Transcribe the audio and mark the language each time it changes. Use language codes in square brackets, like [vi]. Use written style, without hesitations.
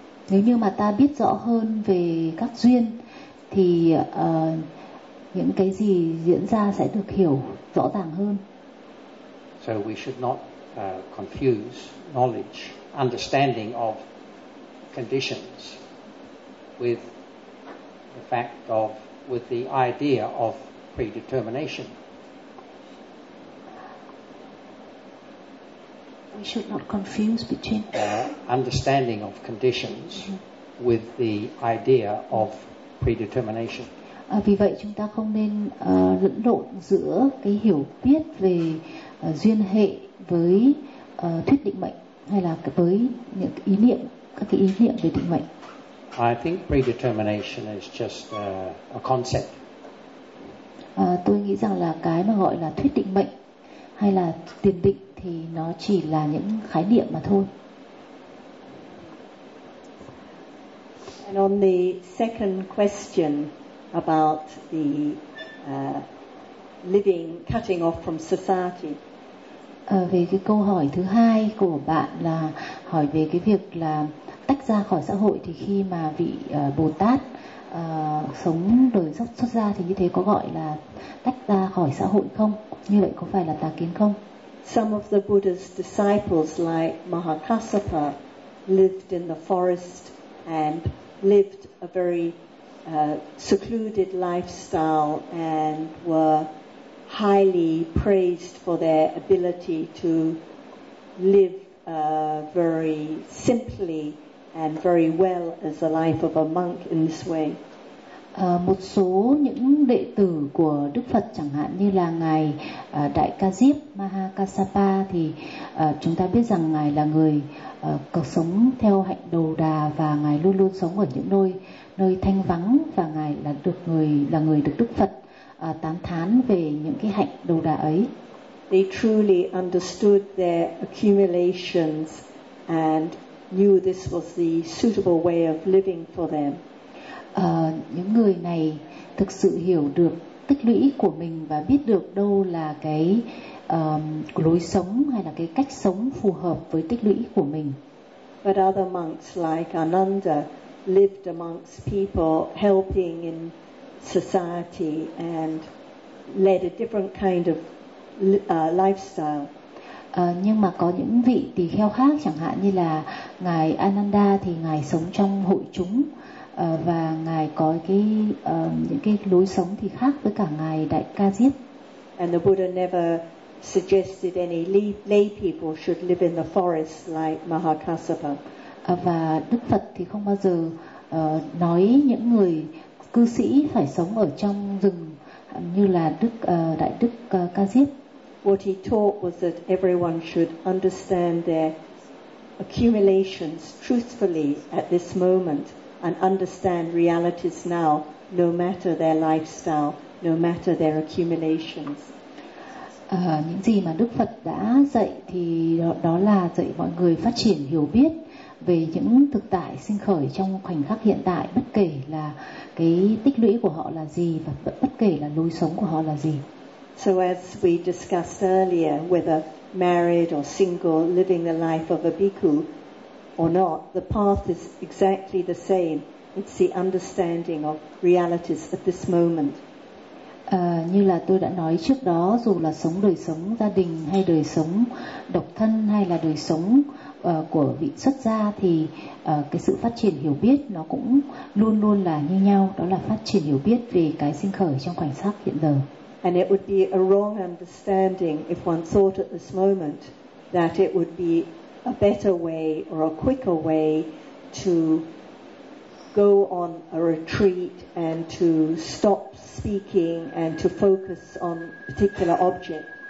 [vi] Nếu như mà ta biết rõ hơn về các duyên thì những cái gì diễn ra sẽ được hiểu rõ ràng hơn. [en] So we should not confuse knowledge, understanding of conditions with the fact of, with the idea of predetermination. We should not confuse between understanding of conditions with the idea of predetermination. [vi] Vì vậy chúng ta không nên lẫn lộn giữa cái hiểu biết về duyên hệ với thuyết định mệnh hay là với những ý niệm, các cái ý niệm về định mệnh. [en] I think predetermination is just a concept. [vi] Tôi nghĩ rằng là cái mà gọi là thuyết định mệnh hay là tiền định thì nó chỉ là những khái niệm mà thôi. [en] And on the second question about the living cutting off from society. [vi] Về cái câu hỏi thứ hai của bạn là hỏi về cái việc là tách ra khỏi xã hội thì khi mà vị Bồ Tát sống đời sắp xuất gia thì như thế có gọi là tách ra khỏi xã hội không? Như vậy có phải là tà kiến không? [en] Some of the Buddha's disciples, like Mahakasapa, lived in the forest and lived a very secluded lifestyle and were highly praised for their ability to live very simply and very well as the life of a monk in this way. [vi] Một số những đệ tử của Đức Phật chẳng hạn như là ngài Đại Ca Diếp Mahakasapa thì chúng ta biết rằng ngài là người cuộc sống theo hạnh Đầu Đà và ngài luôn luôn sống ở những nơi thanh vắng và ngài là người được Đức Phật tán thán về những cái hạnh Đầu Đà ấy. [en] They truly understood their accumulations and knew this was the suitable way of living for them. [vi] Những người này thực sự hiểu được tích lũy của mình và biết được đâu là cái lối sống hay là cái cách sống phù hợp với tích lũy của mình. [en] But other monks like Ananda lived amongst people helping in society and led a different kind of lifestyle. [vi] Nhưng mà có những vị tỳ kheo khác chẳng hạn như là ngài Ananda thì ngài sống trong hội chúng. Và ngài có cái những cái lối sống thì khác với cả ngài Đại Ca Diếp. [en] And the Buddha never suggested any lay people should live in the forest like Mahakasapa. [vi] Và Đức Phật thì không bao giờ nói những người cư sĩ phải sống ở trong rừng như là Đại Đức Ca Diếp. [en] What he taught was that everyone should understand their accumulations truthfully at this moment. And understand realities now, no matter their lifestyle, no matter their accumulations. [vi] Những gì mà Đức Phật đã dạy thì đó là dạy mọi người phát triển hiểu biết về những thực tại sinh khởi trong khoảnh khắc hiện tại, bất kể là cái tích lũy của họ là gì và bất kể là lối sống của họ là gì. [en] So as we discussed earlier, whether married or single, living the life of a bhikkhu or not, the path is exactly the same. It's the understanding of realities at this moment. [vi] Như là tôi đã nói trước đó, dù là sống đời sống gia đình hay đời sống độc thân hay là đời sống của vị xuất gia thì cái sự phát triển hiểu biết nó cũng luôn luôn là như nhau, đó là phát triển hiểu biết về cái sinh khởi trong khoảnh khắc hiện giờ. [en] And it would be a wrong understanding if one thought at this moment that it would be a better way or a quicker way to go on a retreat and to stop speaking and to focus on particular object.